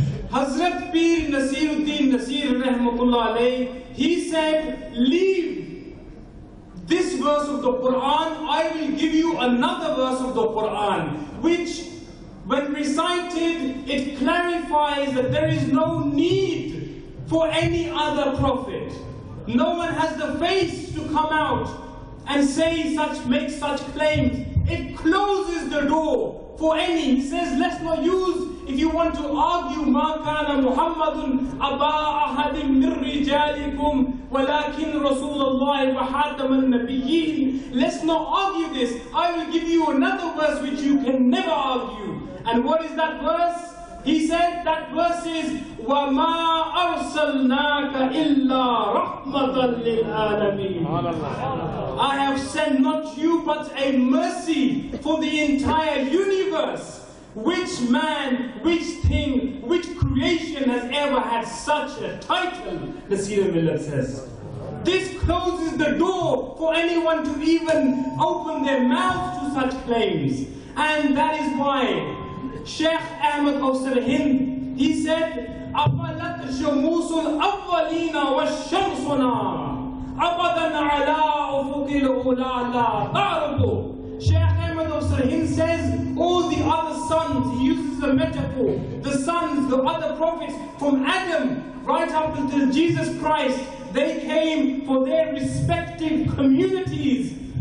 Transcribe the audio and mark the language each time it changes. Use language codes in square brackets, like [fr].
[en] Hazrat Pir Nasiruddin Nasir Rahmatullah alayh, he said, leave this verse of the Quran, I will give you another verse of the Quran, which when recited, it clarifies that there is no need for any other prophet. No one has the face to come out and make such claims. It closes the door for any. He says, let's not use, if you want to argue, [ar] مَا كَانَ مُحَمَّدٌ أَبَا أَحَدٍ مِّن رِّجَالِكُمْ وَلَكِنْ رَسُولَ اللَّهِ وَحَاتَمَ النَّبِيِّينَ. [en] Let's not argue this. I will give you another verse which you can never argue. And what is that verse? He said that verse is [ar] وَمَا أَرْسَلْنَاكَ إِلَّا رَحْمَةً لِلْعَالَمِينَ. [en] I have sent not you but a mercy for the entire universe. Which man, which thing, which creation has ever had such a title? Nasir Milad says. This closes the door for anyone to even open their mouth to such claims. And that is why Sheikh Ahmad Hussain, he said, [ar] أَفَلَتْ شَمُوسُ الْأَوَّلِينَ وَالشَّمْسُنَا أَبَدًا عَلَىٰ أُفُقِ الْأُولَىٰ لَا تَعْرُضُ. [en] Sheikh Ahmad Hussain says, all the other sons, he uses a metaphor, the sons, the other prophets, from Adam right up until Jesus Christ, they came for their respective communities.